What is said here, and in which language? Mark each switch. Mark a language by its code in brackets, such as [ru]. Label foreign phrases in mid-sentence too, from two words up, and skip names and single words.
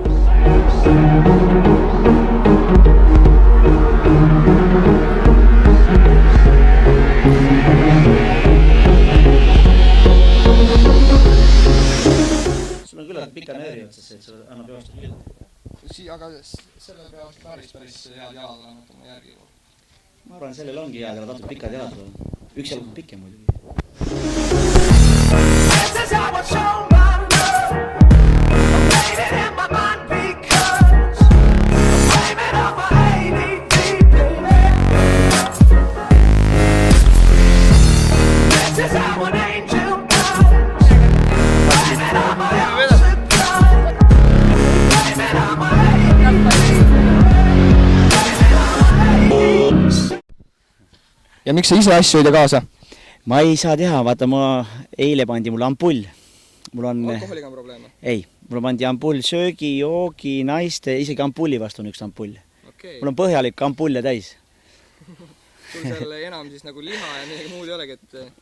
[et] Sul on küllalt pika nööri otsas, et sul annab joosta küll. Aga sellel peavad päris head jalad olema, et oma järgi juurde. Ma arvan, sellel ongi head, aga tatud pikad jalad on. Üks jalg on pikem muidugi. [en] This is how I show my love. I'm waiting in my mind because I'm blaming on my ADD, baby. This is how an angel does. Blaming on my ocean blood. Blaming on my ADD. [et] Ja miks sa ise asju ei tee kaasa? Ma ei saa teha, vaata, eile pandi mulle ampull. Alkoholiga on probleeme? Ei, mulle pandi ampull söögi, joogi, naiste, isegi ampulli vastu on üks ampull. [en] Okay. [et] Mul on põhjalik ampulle täis. Sul seal enam siis nagu liha ja midagi muud ei olegi, et...